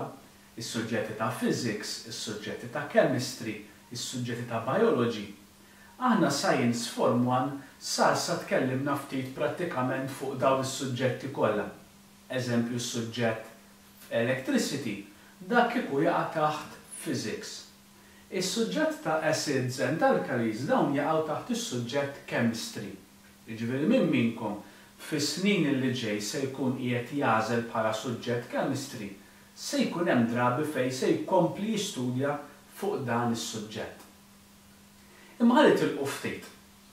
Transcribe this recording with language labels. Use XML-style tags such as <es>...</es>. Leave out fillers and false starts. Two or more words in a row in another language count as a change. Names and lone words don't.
<mt>Is-suġġetti ta' physics, is-suġġetti ta' chemistry, is-suġġetti ta' biology. Aħna</mt> <en>science form</en> <mt>1 sa tkellimna ftit prattikament fuq dawn is-suġġetti kollha. Eżempju s-suġġett electricity, dak kieku jaqa' taħt physics. Is-suġġett ta'</mt> <en>acids and alkalis</en> <mt>dawn jaqgħu taħt is-suġġett chemistry. Jiġifieri minn minnkom fis-snin li ġej se jkun qiegħed jagħżel bħala suġġett chemistry, se jkun hemm drabi fejn se jkompli jistudja fuq dan is-suġġett. Imma ħalli tilqu ftit.</mt>